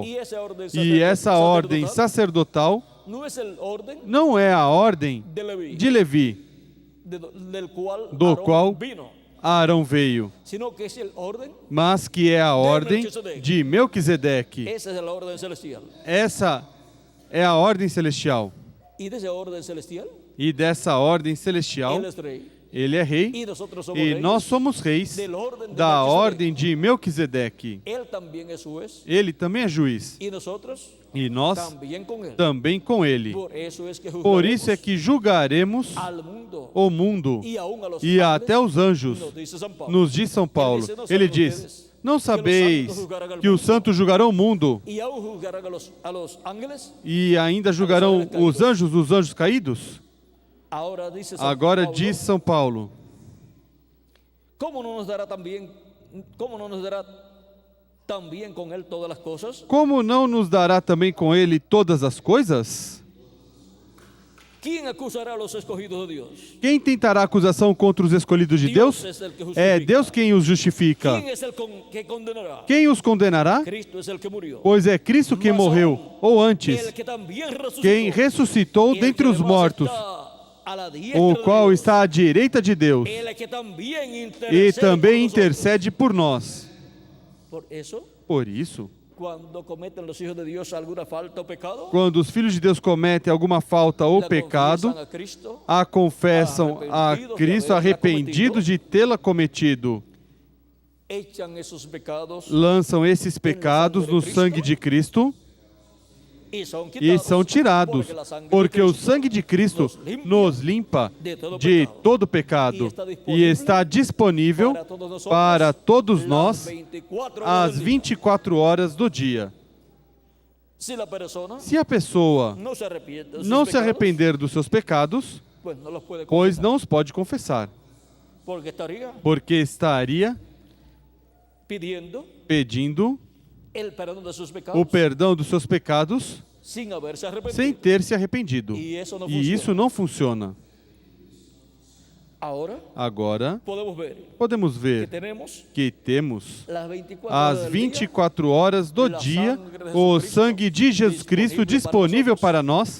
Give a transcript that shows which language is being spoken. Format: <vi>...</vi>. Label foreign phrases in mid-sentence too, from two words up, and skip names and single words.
<pt>E essa ordem sacerdotal não é a ordem de Levi, do qual Arão veio,</pt> <es>sino que es el orden.</es> <pt>mas que é a ordem de Melquisedeque.</pt> <es>Esa es la orden celestial.</es> <pt>Essa é a ordem celestial.</pt> <es>Y de esa orden celestial,</es> <pt>E dessa ordem celestial,</pt> <es>él es rey.</es> <pt>ele é rei,</pt> <es>Y nosotros somos</es> <pt>e</pt> <es>reyes.</es> <pt>nós somos reis</pt> <es>del orden de</es> <pt>da</pt> <es>Melquisedec.</es> <pt>ordem de Melquisedeque.</pt> <es>Él también es juez.</es> <pt>Ele também é juiz,</pt> <es>Y nosotros</es> <pt>e nós</pt> <es>también con él.</es> <pt>também com ele.</pt> <es>Por eso es que</es> <pt>Por isso é</pt> <es>juzgaremos</es> <pt>que julgaremos</pt> <es>al mundo</es> <pt>o mundo</pt> <es>y aún a los</es> <pt>e</pt> <es>ángeles,</es> <pt>até os anjos,</pt> <es>nos dice San Pablo.</es> <pt>nos diz São Paulo. Ele diz: não sabeis que os santos julgarão o mundo</pt> <es>Y aún juzgarán a los ángeles.</es> <pt>e ainda julgarão os anjos caídos?</pt> <es>Ahora dice San</es> <pt>Agora</pt> <es>Pablo,</es> <pt>diz São Paulo:</pt> <es>¿cómo no nos dará también con él todas las cosas?</es> <pt>como não nos dará também com ele todas as coisas?</pt> <es>¿Quién acusará a los escogidos de Dios?</es> <pt>Quem tentará acusação contra os escolhidos de Deus?</pt> <es>es el que justifica.</es> <pt>É Deus quem os justifica.</pt> <es>¿Quién es el que condenará?</es> <pt>Quem os condenará?</pt> <es>Cristo es el que murió.</es> <pt>Pois é Cristo quem morreu, ou antes,</pt> <es>El que también resucitó.</es> <pt>quem ressuscitou</pt> <es>El</es> <pt>dentre</pt> <es>que</es> <pt>os</pt> <es>además</es> <pt>mortos,</pt> <es>está a la diestra</es> <pt>o</pt> <es>de</es> <pt>qual</pt> <es>Dios.</es> <pt>está à direita de Deus</pt> <es>El que también</es> <pt>e</pt> <es>intercede</es> <pt>também</pt> <es>por nosotros.</es> <pt>intercede por nós.</pt> <es>Por eso,</es> <pt>Por isso,</pt> <es>cuando cometen los hijos de Dios alguna falta o pecado,</es> <pt>quando os filhos de Deus cometem alguma falta ou</pt> <es>la</es> <pt>pecado,</pt> <es>confiesan a Cristo,</es> <pt>a confessam a Cristo arrependidos de tê-la cometido,</pt> <es>echan esos pecados</es> <pt>lançam esses pecados no sangue de Cristo</pt> <es>y son</es> <pt>e são tirados, porque o sangue de Cristo nos limpa de todo pecado e está disponível para todos nós às 24 horas do dia.</pt> <es>Si la persona</es> <pt>Se a pessoa</pt> <es>no se arrepiente de sus</es> <pt>não se</pt> <es>pecados,</es> <pt>arrepender dos seus pecados,</pt> <es>pues no los puede</es> <pt>pois</pt> <es>confesar,</es> <pt>não os pode confessar,</pt> <es>porque estaría</es> <pt>porque estaria</pt> <es>pidiendo</es> <pt>pedindo</pt> <es>el perdón de sus pecados</es> <pt>o perdão dos seus pecados</pt> <es>sin haberse arrepentido.</es> <pt>sem ter se arrependido. E isso não E funciona. isso não funciona.</pt> <es>Ahora</es> <pt>Agora,</pt> <es>podemos ver</es> <pt>podemos</pt> <es>que</es> <pt>ver que temos</pt> <es>las 24</es> <pt>às</pt> <es>horas del</es> <pt>24 horas do dia o sangue de Jesus Cristo disponível para nós,</pt>